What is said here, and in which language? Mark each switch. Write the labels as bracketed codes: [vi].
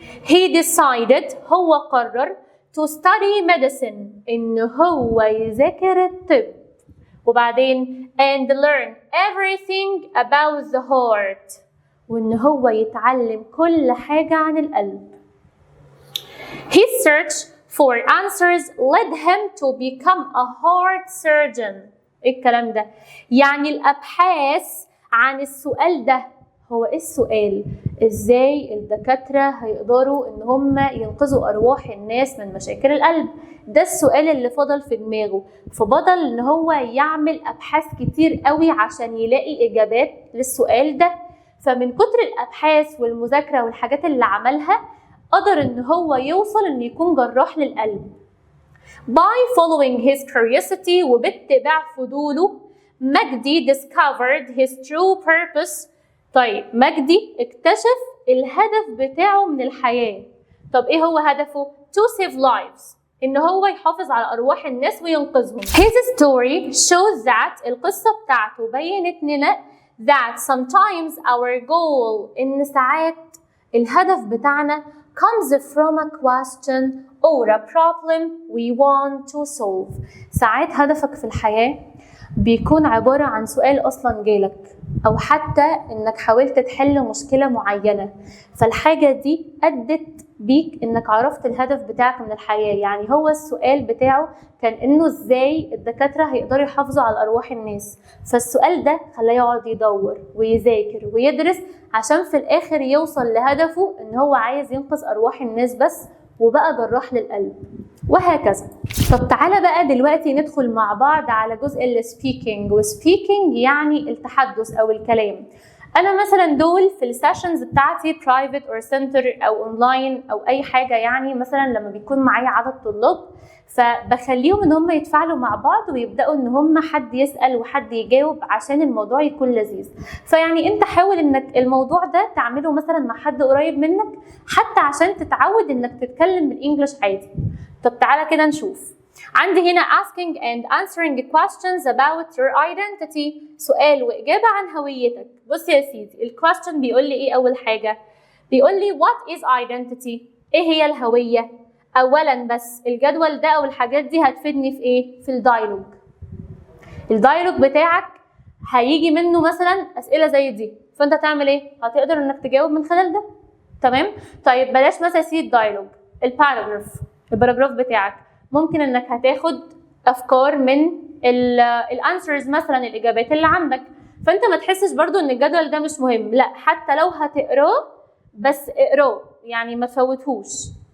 [en] he decided، [ar] هو قرر [en] to study medicine، [ar] إن هو يذاكر الطب، وبعدين [en] and learn everything about the heart، [ar] وإن هو يتعلم كل حاجة عن القلب. [en] his search for answers led him to become a heart surgeon. [ar] إيه الكلام ده؟ يعني الأبحاث عن السؤال ده هو ايه السؤال؟ ازاي الدكاترة هيقدروا ان هم ينقذوا ارواح الناس من مشاكل القلب؟ ده السؤال اللي فضل في دماغه، فبدل ان هو يعمل ابحاث كتير قوي عشان يلاقي اجابات للسؤال ده. فمن كتر الابحاث والمذاكرة والحاجات اللي عملها قدر ان هو يوصل ان يكون جراح للقلب. [en] By following his curiosity [ar] وباتباع فضوله، [en] Magdy discovered his true purpose. [ar] طيب مجدي اكتشف الهدف بتاعه من الحياة. طب ايه هو هدفه؟ [en] To save lives، [ar] ان هو يحافظ على ارواح الناس وينقذهم. [en] His story shows that [ar] القصة بتاعته بينت لنا [en] that sometimes our goal، [ar] ان ساعات الهدف بتاعنا [en] comes from a question or a problem we want to solve. [ar] ساعات هدفك في الحياة بيكون عبارة عن سؤال أصلا جالك، أو حتى إنك حاولت تحل مشكلة معينة، فالحاجة دي أدت بيك إنك عرفت الهدف بتاعك من الحياة. يعني هو السؤال بتاعه كان إنه إزاي الدكاترة هيقدروا يحافظوا على أرواح الناس، فالسؤال ده خلاه يقعد يدور ويذاكر ويدرس عشان في الآخر يوصل لهدفه إن هو عايز ينقذ أرواح الناس بس، وبقى جراح للقلب وهكذا. طب تعالى بقى دلوقتي ندخل مع بعض على جزء السبيكينج. وسبيكينج يعني التحدث او الكلام. انا مثلا دول في السيشنز بتاعتي برايفت اور سنتر او اونلاين او اي حاجه، يعني مثلا لما بيكون معايا عدد طلاب فبخليهم ان هم يتفاعلوا مع بعض ويبداوا ان هم حد يسال وحد يجاوب عشان الموضوع يكون لذيذ. فيعني انت حاول انك الموضوع ده تعمله مثلا مع حد قريب منك حتى عشان تتعود انك تتكلم بالانجلش عادي. طب تعالى كده نشوف. [en] عندي هنا asking and answering questions about your identity، [ar] سؤال وإجابة عن هويتك. بص يا سيدي، الكويستشن بيقول لي إيه؟ أول حاجة بيقول لي [en] what is identity؟ [ar] إيه هي الهوية؟ أولاً بس الجدول ده أو الحاجات دي هتفيدني في إيه؟ في الدايلوج. الدايلوج بتاعك هيجي منه مثلاً أسئلة زي دي، فأنت تعمل إيه؟ هتقدر إنك تجاوب من خلال ده، تمام؟ طيب بلاش مثلا سي الدايلوج، الباراجراف بتاعك ممكن انك هتاخد افكار من الانسرز مثلا، الاجابات اللي عندك، فانت ما تحسش برضو ان الجدول ده مش مهم، لا حتى لو هتقراه بس اقراه يعني ما تفوتهوش.